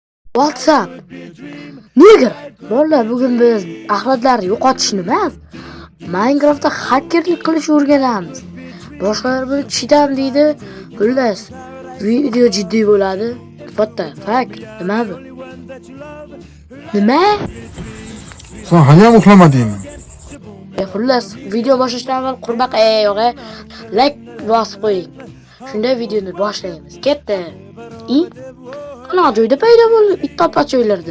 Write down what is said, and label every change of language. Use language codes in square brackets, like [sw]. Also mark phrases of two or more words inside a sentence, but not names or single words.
[uz] WhatsApp. Nega? Bolalar bugun biz axlatlarni yo'qotishni emas, Minecraftda xakerlik qilishni o'rganamiz. Boshqalar buni chidam deydi. Xullas, video jiddiy bo'ladi. [en] What the fuck? [uz] Nima bu? Nima? Sen hali uxlamadingmi? Xullas, video boshlashdan avval qurbaqa yo'g'a like bosib qo'ying. Shunda videoni boshlaymiz. Ketdi. Qanaqa joyda paydo bo'ldi bitta pachoylarda.